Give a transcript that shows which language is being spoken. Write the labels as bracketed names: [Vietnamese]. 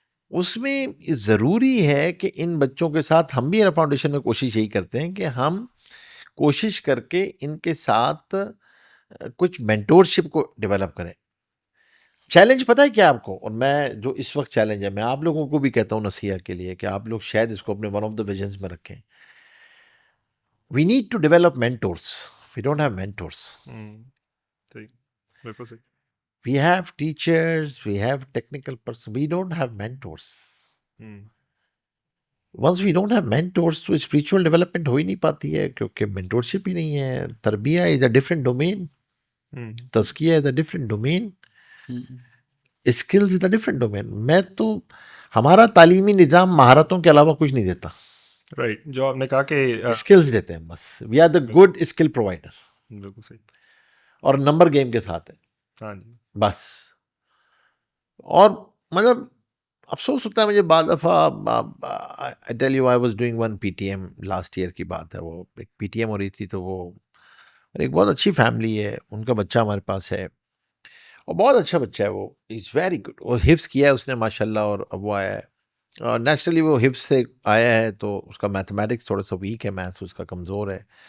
[Urdu] اس میں ضروری ہے کہ ان بچوں کے ساتھ ہم بھی ہیرا فاؤنڈیشن میں کوشش یہی کرتے ہیں کہ ہم کوشش کر کے ان کے ساتھ کچھ مینٹورشپ کو ڈیولپ کریں. چیلنج پتہ ہے کیا آپ کو؟ اور میں جو اس وقت چیلنج ہے، میں آپ لوگوں کو بھی کہتا ہوں نصیحت کے لیے کہ آپ لوگ شاید اس کو اپنے [English] one of the visions [Urdu] میں رکھیں. [English] We need to develop mentors. We don't have mentors. [Urdu] بالکل صحیح. [English] We have teachers, we have technical person, we don't have mentors. Once we don't have mentors, [Urdu] تو spiritual development ہو ہی نہیں پاتی ہے, کیونکہ mentorship ہی نہیں ہے. [English] تربیہ is a different domain. تزکیہ is a different domain. Skills is a different domain. [Urdu] میں تو ہمارا تعلیمی نظام مہارتوں کے علاوہ کچھ نہیں دیتا. رائٹ, جو آپ نے کہا کہ اسکلز دیتے ہیں بس. [English] We are the good skill provider. [Urdu] بالکل صحیح. اور نمبر گیم کے ساتھ ہے. ہاں جی. بس. اور مطلب افسوس ہوتا ہے مجھے بعض دفعہ. [English] I tell you, I was doing one PTM last year [Urdu] کی بات ہے. وہ ایک PTM ہو رہی تھی, تو وہ ایک بہت اچھی فیملی ہے, ان کا بچہ ہمارے پاس ہے, اور بہت اچھا بچہ ہے. [English] وہ is very good. [Urdu] وہ حفظ کیا ہے اس نے ماشاء اللہ, اور اب وہ آیا ہے. اور نیچرلی وہ حفظ سے آیا ہے, تو اس کا میتھمیٹکس تھوڑا سا ویک ہے, میتھس اس کا کمزور ہے.